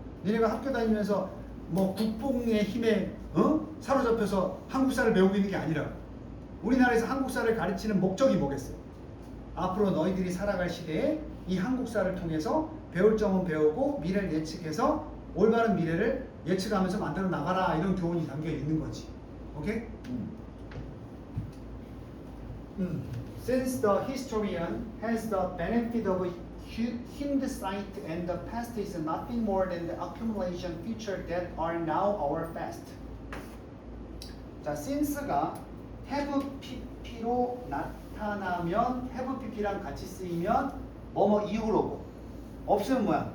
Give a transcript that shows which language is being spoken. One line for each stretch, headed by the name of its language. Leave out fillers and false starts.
Korean: 너네가 학교 다니면서 뭐 국뽕의 힘에 사로잡혀서 한국사를 배우고 있는 게 아니라 우리나라에서 한국사를 가르치는 목적이 뭐겠어? 앞으로 너희들이 살아갈 시대에 이 한국사를 통해서 배울 점은 배우고 미래를 예측해서 올바른 미래를 예측하면서 만들어 나가라, 이런 교훈이 담겨 있는 거지. 오케이?
English: Since the historian has the benefit of hindsight and the past is nothing more than the accumulation feature that are now our past.
Korean: 자, since가 have pp로 나타나면 have pp랑 같이 쓰이면 뭐뭐 이후로고, 없으면 뭐야?